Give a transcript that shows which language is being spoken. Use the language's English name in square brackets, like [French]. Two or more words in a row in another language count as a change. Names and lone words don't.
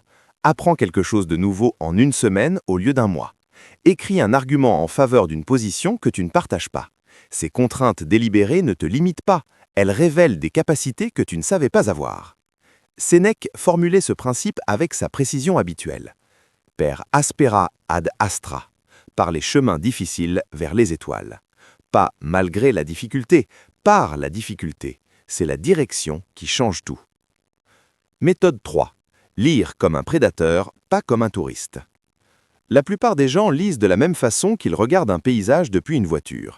[French] Apprends quelque chose de nouveau en une semaine au lieu d'un mois. Écris un argument en faveur d'une position que tu ne partages pas. Ces contraintes délibérées ne te limitent pas, elles révèlent des capacités que tu ne savais pas avoir. Sénèque formulait ce principe avec sa précision habituelle. [Latin] Per aspera ad astra, [French] par les chemins difficiles vers les étoiles. Pas malgré la difficulté, par la difficulté. C'est la direction qui change tout. Méthode 3. Lire comme un prédateur, pas comme un touriste. La plupart des gens lisent de la même façon qu'ils regardent un paysage depuis une voiture.